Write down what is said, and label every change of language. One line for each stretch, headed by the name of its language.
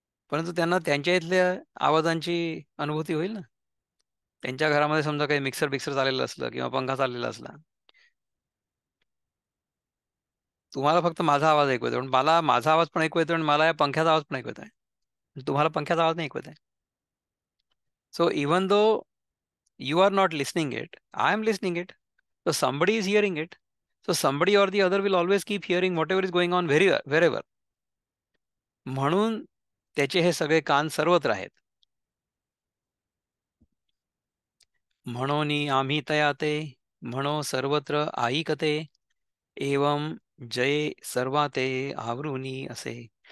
Marathi: परंतु त्यांना त्यांच्या इथल्या आवाजांची अनुभूती होईल ना. त्यांच्या घरामध्ये समजा काही मिक्सर बिक्सर चाललेलं असलं किंवा पंखा चाललेला असला, तुम्हाला फक्त माझा आवाज ऐकू येतो, पण मला माझा आवाज पण ऐकू येतो आणि मला या पंख्याचा आवाज पण ऐकू येत आहे. तुम्हाला पंख्याचा आवाज नाही ऐकू येत आहे.
English: So even though you are not listening it, I am listening it. So somebody is hearing it. So somebody or the other will always keep hearing whatever is going on wherever.
Marathi: म्हणून त्याचे हे सगळे कान सर्वत्र आहेत. म्हणून आम्ही तयाते म्हणो सर्वत्र ऐकते एवं जय सर्वाते आवृनी असे.